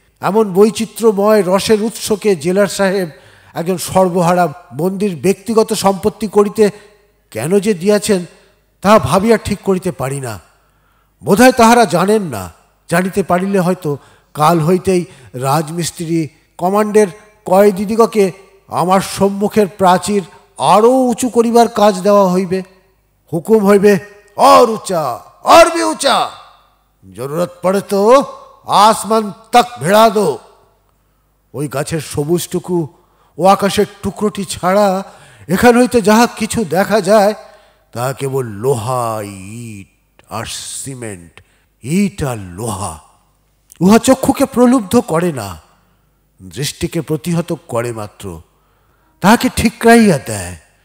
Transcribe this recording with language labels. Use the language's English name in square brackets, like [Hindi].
[Bangla] এমন বৈচিত্র্যময় রসের উৎসকে জেলার সাহেব একজন সর্বহারা বন্দির ব্যক্তিগত সম্পত্তি করিতে কেন যে দিয়াছেন তাহা ভাবিয়া ঠিক করিতে পারি না। বোধহয় তাহারা জানেন না। জানিতে পারিলে হয়তো কাল হইতেই রাজমিস্ত্রি কমান্ডের কয়েদিদিগকে আমার সম্মুখের প্রাচীর আরও উঁচু করিবার কাজ দেওয়া হইবে। হুকুম হইবে, [Hindi] और ऊंचा और भी ऊंचा, जरूरत पड़े तो आसमान तक भिड़ा दो। [Bangla] ওই গাছের সবুজটুকু ও আকাশের টুকরোটি ছাড়া এখান হইতে যাহা কিছু দেখা যায় তাহা কেবল লোহা, ইট আর সিমেন্ট। ইট আর লোহা। উহা চক্ষুকে প্রলুব্ধ করে না, দৃষ্টিকে প্রতিহত করে মাত্র, তাহাকে ঠিকরাইয়া দেয়।